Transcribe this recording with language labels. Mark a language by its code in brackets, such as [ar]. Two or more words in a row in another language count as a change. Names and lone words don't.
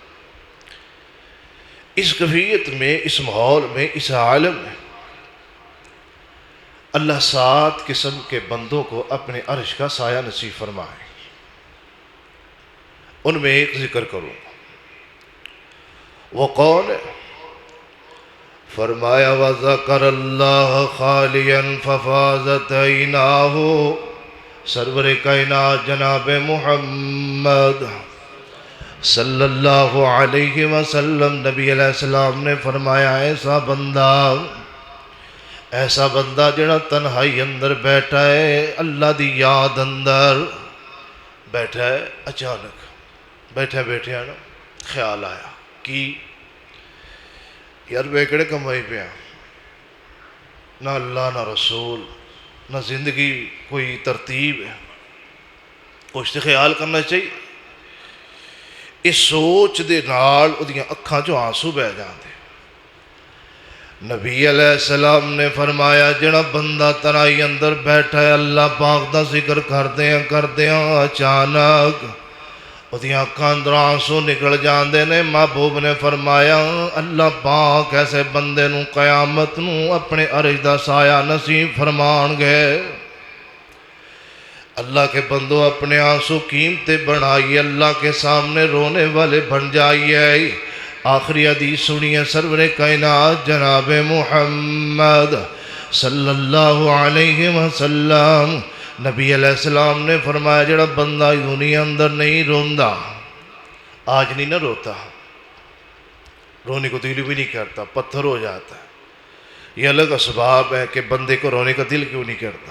[ur] اس کیفیت میں، اس ماحول میں، اس عالم میں اللہ 7 قسم کے بندوں کو اپنے عرش کا سایہ نصیب فرمائے۔ ان میں ایک ذکر کروں، وہ کون ہے؟ [ar] فرمایا وَذَكَرَ اللَّهَ خَالِيًا فَفَاضَتْ عَيْنَاهُ، [ur] سرور کائنات جناب محمد [ar] صلی اللہ علیہ وسلم [ur] نبی [ar] علیہ السلام [ur] نے فرمایا ایسا [pa] بندہ جڑا تنہائی اندر بیٹھا ہے، اللہ دی یاد اندر بیٹھا ہے، اچانک بیٹھے نا خیال آیا کہ یار میں کہڑے کمائی پہ نہ اللہ نہ رسول نہ زندگی کوئی ترتیب ہے، کچھ تو خیال کرنا چاہیے۔ اس سوچ دے نال اودیاں اکھاں چوں آنسو بہ جاندے۔ نبی علیہ السلام نے فرمایا جڑا بندہ تنہائی اندر بیٹھا ہے اللہ پاک دا ذکر کردیاں اچانک اودیاں اکھاں اندر آنسو نکل جاندے نے۔ محبوب نے فرمایا اللہ پاک ایسے بندے نوں قیامت نوں اپنے عرش دا سایہ نصیب فرمان گے۔ [ur] اللہ کے بندوں اپنے آنسو قیمتیں بڑھائیے، اللہ کے سامنے رونے والے بن جائیے۔ آخری حدیث سنیے، سرور کائنات جناب محمد [ar] صلی اللہ علیہ وسلم [ur] نبی [ar] علیہ السلام [ur] نے فرمایا [pa] جڑا بندہ دنیا اندر نہیں روندا، [ur] آج نہیں نہ روتا، رونے کو دل بھی نہیں کرتا، پتھر ہو جاتا ہے، یہ الگ اسباب ہے کہ بندے کو رونے کا دل کیوں نہیں کرتا۔